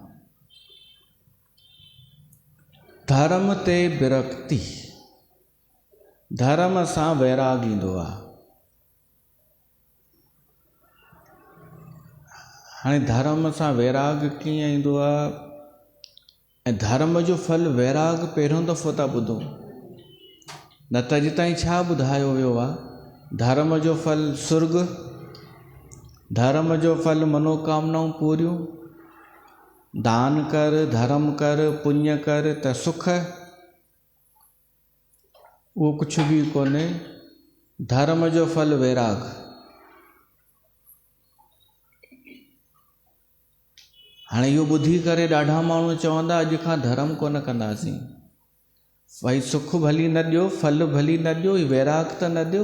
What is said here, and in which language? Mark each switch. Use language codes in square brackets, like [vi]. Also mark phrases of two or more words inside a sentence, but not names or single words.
[sd] धर्म ते विरक्ति, धर्म सां वैराग ईंदो आहे। हाणे धर्म सां वैराग कीअं ईंदो आहे, ऐं धर्म जो फल वैराग पहिरियों दफ़ो था ॿुधो, न त अॼु ताईं छा ॿुधायो वियो आहे। धर्म जो फल सुर्ग, धर्म जो फल मनोकामनाऊं पूरियूं, दान कर, धर्म कर, पुण्य कर त सुख, उहो कुझु बि कोन्हे। धर्म जो फल वैराग। हाणे इहो ॿुधी करे ॾाढा माण्हू चवंदा अॼु खां धर्म कोन कंदासीं। भई सुख भली न ॾियो, फल भली न ॾियो, वैराग त न ॾियो।